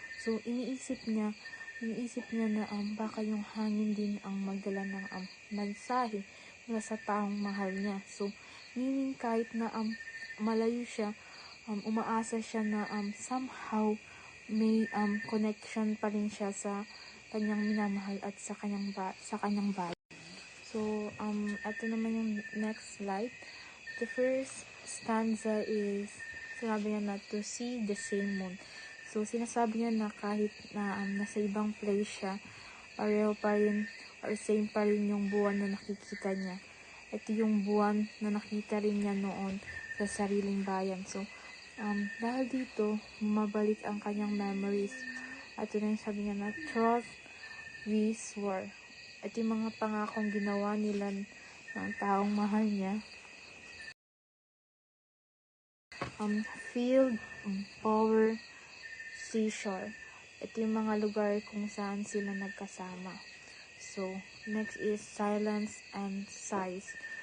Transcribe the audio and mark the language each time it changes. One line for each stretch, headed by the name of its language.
Filipino: So iniisip niya na baka yung hangin din ang magdala ng mensahe mula sa taong mahal niya. So meaning kahit na malayo siya, umaasa siya na somehow may connection pa rin siya sa kanyang minamahal at sa kanyang bayan. So ito naman yung next slide.
English: The first stanza is
Filipino: sinabi niya na
English: to see the same moon.
Filipino: So, sinasabi niya na kahit na nasa ibang place siya, pareho pa rin or same pa rin yung buwan na nakikita niya. Ito yung buwan na nakita rin niya noon sa sariling bayan. So, dahil dito, mabalik ang kanyang memories. At ito na yung sabi niya na,
English: trust we swore.
Filipino: Ito yung mga pangakong ginawa nila ng taong mahal niya.
English: Field, power, seashore.
Filipino: Ito yung mga lugar kung saan sila nagkasama.
English: So, next is silence and sighs.